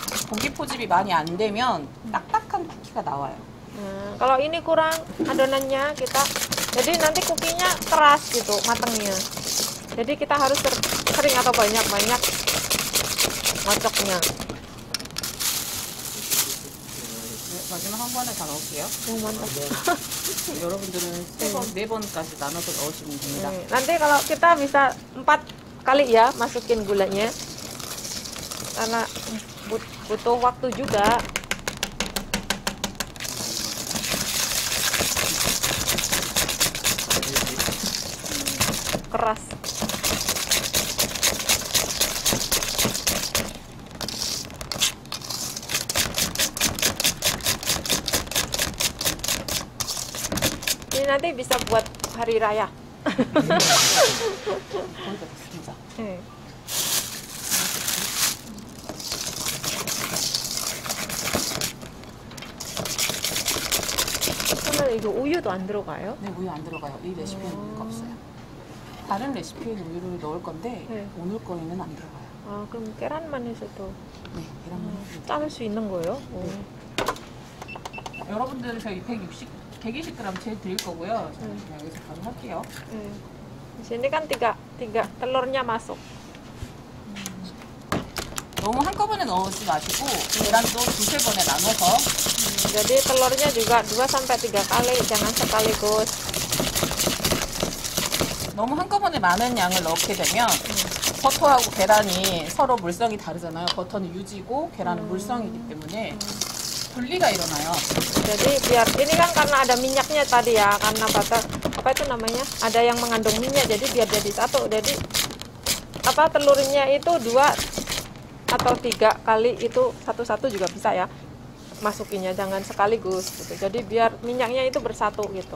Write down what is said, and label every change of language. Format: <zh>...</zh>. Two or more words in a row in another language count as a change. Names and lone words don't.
<ko>공기 포집이 많이 안 되면 딱딱한 쿠키가 나와요.</ko> <id>Nah, kalau ini kurang adonannya kita, jadi nanti kukinya keras gitu matangnya. Jadi kita harus sering atau banyak-banyak ngocoknya.</id> <ko>네, 마지막 한 번에 다 넣을게요.</ko> <id>Mantap.</id> <ko>여러분들은 네 번까지 나눠서 넣으시면 됩니다.</ko> <id>Nanti kalau kita bisa 4 kali ya masukin gulanya, karena butuh waktu juga. Keras. Ini nanti bisa buat hari raya.</id> <ko>거의 다 됐습니다. 네. 오늘 이거 우유도 안 들어가요? 네, 우유 안 들어가요. 이 레시피에는 우유가 없어요. 다른 레시피에는 우유를 넣을 건데 네. 오늘 거에는 안 들어가요. 아, 그럼 계란만 해서도 네, 계란만 해도 자를 수 있는 거예요? 여러분들 저희 120g 제일 드릴 거고요. 저는 그냥 여기서 바로 할게요.</ko> <id>Di sini kan tiga telurnya masuk.</id> <ko>너무 한꺼번에 넣지 마시고 계란도 두세 번에 나눠서</ko> <id>Jadi telurnya juga 2-3 kali, jangan sekaligus.</id> <ko>너무 한꺼번에 많은 양을 넣게 되면 버터하고 계란이 서로 물성이 다르잖아요. 버터는 유지고 계란은 물성이기 때문에 분리가 일어나요.</ko> <id>Jadi biar ini kan karena ada minyaknya tadi ya, karena butter apa itu namanya? Ada yang mengandung minyak, jadi biar jadi satu. Jadi apa telurnya itu 2 atau 3 kali itu satu-satu juga bisa ya. Masukinnya jangan sekaligus gitu. Jadi biar minyaknya itu bersatu gitu.</id>